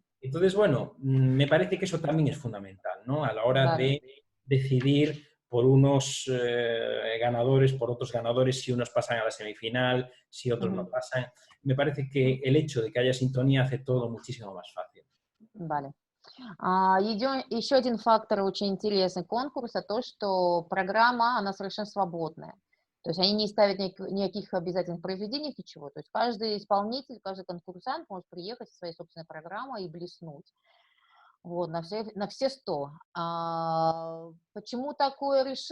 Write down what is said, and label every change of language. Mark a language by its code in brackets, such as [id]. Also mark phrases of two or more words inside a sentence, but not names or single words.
[es] Entonces, bueno, me parece que eso también es fundamental, ¿no? A la hora Vale. de decidir por unos ganadores, por otros ganadores, si unos pasan a la semifinal, si otros no Ujú. pasan. Me parece que el hecho de que haya sintonía hace todo muchísimo más fácil. Vale. [ru] Еще один фактор очень интересный конкурса, то, что программа, она совершенно свободная. То есть они не ставят никаких обязательных произведений, ничего. То есть каждый исполнитель, каждый конкурсант может приехать со своей собственной программой и блеснуть. Вот, на все 100. Почему такое решение?